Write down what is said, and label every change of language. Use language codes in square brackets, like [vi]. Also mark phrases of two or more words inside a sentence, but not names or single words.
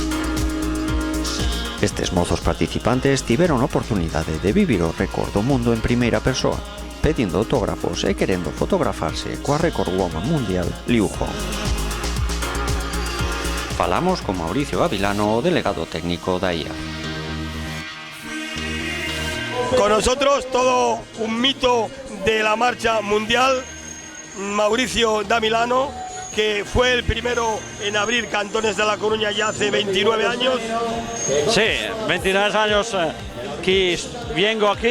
[gl] Estes mozos participantes tiveron a oportunidade de vivir o récord do mundo en primeira persoa, pedindo autógrafos e querendo fotografarse coa [en] récord woman [gl] mundial Liu Hong. Falamos con Mauricio Gavilano, o delegado técnico da IA. [es] Con nosotros todo un mito de la marcha mundial, Mauricio Gavilano, que fue el primero en abrir Cantones de La Coruña ya hace 29 años. Sí, 23 años que vengo aquí.